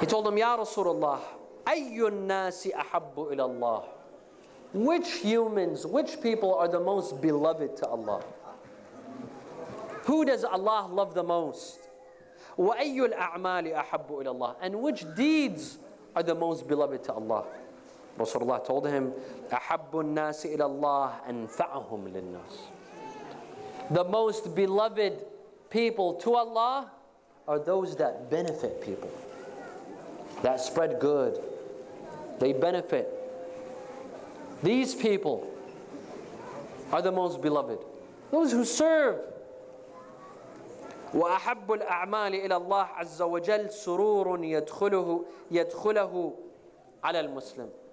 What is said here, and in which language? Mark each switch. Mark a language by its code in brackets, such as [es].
[en] He told him, [ar] Ya Rasulullah, أَيُّ النَّاسِ أَحَبُّ إِلَى اللَّهِ. [en] Which humans, which people are the most beloved to Allah? Who does Allah love the most? [ar] وَأَيُّ الْأَعْمَالِ أَحَبُّ إِلَى اللَّهِ. [en] And which deeds are the most beloved to Allah? Rasulullah told him, [ar] أَحَبُّ النَّاسِ إِلَى اللَّهِ أَنْفَعُهُمْ لِلنَّاسِ. [en] The most beloved people to Allah are those that benefit people, that spread good, they benefit. These people are the most beloved. Those who serve. [ar] وَأَحَبُّ الْأَعْمَالِ إِلَى اللَّهِ عَزَّ وَجَلَّ سُرُورٌ يَدْخُلَهُ عَلَى الْمُسْلِمِ.